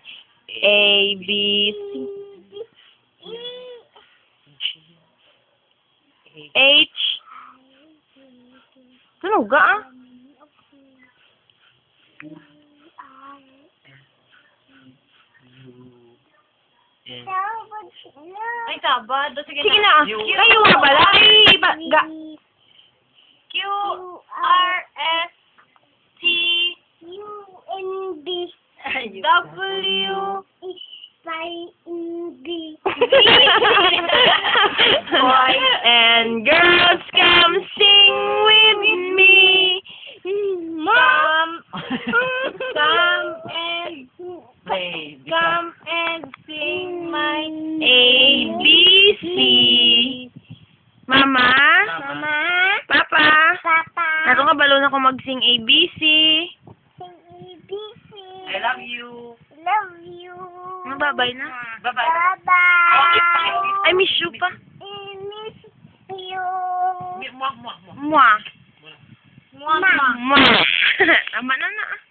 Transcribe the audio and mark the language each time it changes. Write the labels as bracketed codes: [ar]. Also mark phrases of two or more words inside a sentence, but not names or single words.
[en] A, B, C. H. [tl] Tunog ka, ah. Ay, kabad. Sige Sige na, ah. Kayo nga pala. Ay, [en] Q, R, S, T, U, N, B, W, X, Y, N, B. Boys and girls, come sing with me. Come and sing my ABC. [tl] Mama? Mama? Papa? Papa? [ceb] Nato nga balon ako mag-sing ABC. [en] Sing ABC. I love you. Love you. Bye-bye na. Bye-bye. Bye-bye. I miss you pa. I miss you. Mwah, mwah, mwah. Mwah. [tl] Mama. Mwah. Tama na na.